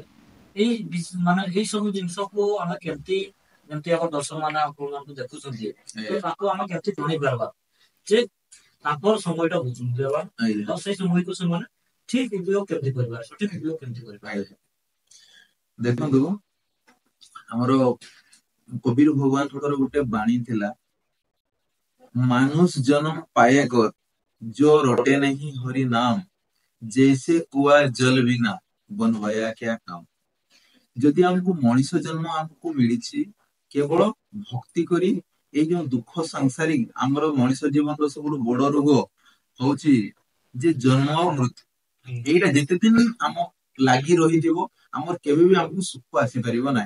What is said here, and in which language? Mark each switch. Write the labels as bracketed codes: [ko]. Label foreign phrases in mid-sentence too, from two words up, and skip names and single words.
[or] ମାନେ ଏଇ ସବୁ ଜିନିଷକୁ ଆମେ କେମିତି, ଯେମିତି ଆମ ଦର୍ଶକ ମାନେ ଆପଣମାନଙ୍କୁ ଦେଖୁଛନ୍ତି, ତାକୁ ଆମେ କେମିତି ଜଣେଇ ପାରିବା ଯେ ତାଙ୍କର ସମୟଟା ବହୁତ ମୂଲ୍ୟବାନ ଆଉ ସେଇ ସମୟକୁ ସେମାନେ ଠିକ ଉପଯୋଗ କେମିତି କରିପାରିବେ, ସଠିକ ଉପଯୋଗ କେମିତି କରିପାରିବେ। ଦେଖନ୍ତୁ, ଆମର କବିର ଭଗବାନଙ୍କର ଗୋଟେ ବାଣୀ ଥିଲା, [hi] मानुष जन्म पाए कर जो रोटे नहीं हरि नाम, जैसे कुआ जल बिना बनवाया क्या काम। [or] ଯଦି ଆମକୁ ମଣିଷ ଜନ୍ମ ଆମକୁ ମିଳିଛି କେବଳ ଭକ୍ତି କରି, ଏଇ ଯୋଉ ଦୁଃଖ ସାଂସାରିକ ଆମର ମଣିଷ ଜୀବନର ସବୁଠୁ ବଡ ରୋଗ ହଉଛି ଯେ ଜନ୍ମ ଆଉ ମୃତ୍ୟୁ। ଏଇଟା ଯେତେ ଦିନ ଆମ ଲାଗି ରହିଯିବ, ଆମର କେବେ ବି ଆମକୁ ସୁଖ ଆସିପାରିବ ନାହିଁ।